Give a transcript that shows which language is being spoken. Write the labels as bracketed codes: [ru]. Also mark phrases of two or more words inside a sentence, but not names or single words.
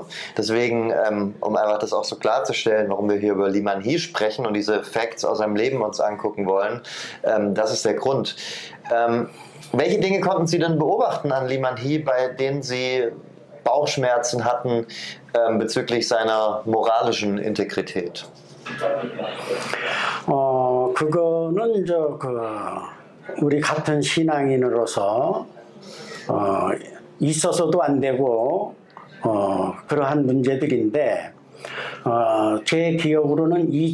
[de] Deswegen, um einfach das auch so klarzustellen, warum wir hier über Liman Hee sprechen und diese Facts aus seinem Leben uns angucken wollen, das ist der Grund. Welche Dinge konnten Sie denn beobachten an Liman Hee, bei denen Sie Bauchschmerzen hatten bezüglich seiner moralischen Integrität? [ko] 그거는 우리 같은 신앙인으로서 있어서도 안 되고 그러한 문제들인데, 제 기억으로는